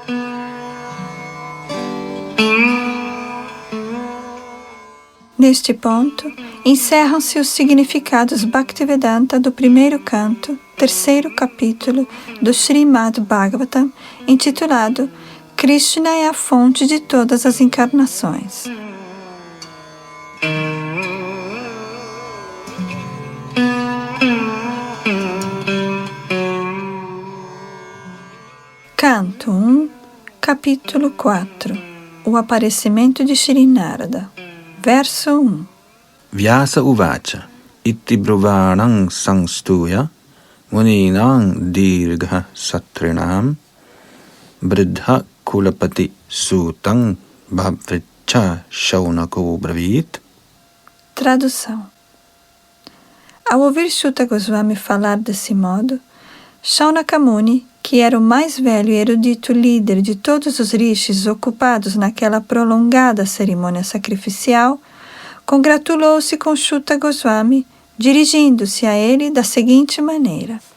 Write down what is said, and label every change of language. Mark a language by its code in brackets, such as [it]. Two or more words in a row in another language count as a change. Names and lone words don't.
[pt] Neste ponto, encerram-se os significados Bhaktivedanta do primeiro canto, terceiro capítulo do Srimad Bhagavatam, intitulado Krishna é a fonte de todas as encarnações. Canto 1, capítulo 4. O aparecimento de Shri Narada. Verso 1. [sa] Vyasa uvacha iti brovanam sangstuya muninam dirgha satrinam bridha kulapati sutam bhavricha shaunako bravit. [pt] Tradução. Ao ouvir Shuta Goswami falar desse modo, Shaunaka Muni, que era o mais velho e erudito líder de todos os rishis ocupados naquela prolongada cerimônia sacrificial, congratulou-se com Shuta Goswami, dirigindo-se a ele da seguinte maneira.